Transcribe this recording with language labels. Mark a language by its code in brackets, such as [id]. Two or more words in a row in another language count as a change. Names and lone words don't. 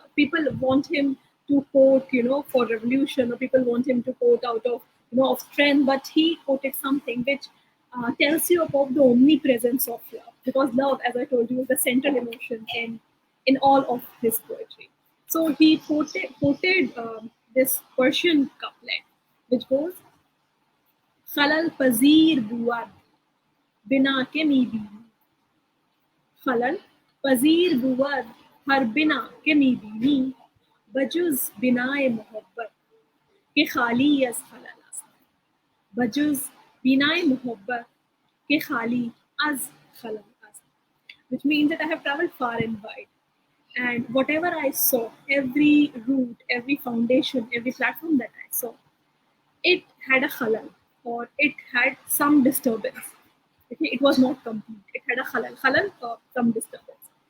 [en] People want him to quote for revolution, or people want him to quote out of of strength, but he quoted something which tells you about the omnipresence of love, because love, as I told you, is the central emotion in all of his poetry. So he quoted this Persian couplet, which goes, [fa] "خلل پذیر بود بنا که می بینی, خلل پذیر بود هر بنا که می بینی بجز بنای محبت که خالی اس خلل است بجز بنای محبت که خالی از خلل است," [en] which means that I have traveled far and wide, and whatever I saw, every route, every foundation, every platform that I saw, it had a khalal, or it had some disturbance. Okay, it was not complete. It had a khalal, or some disturbance.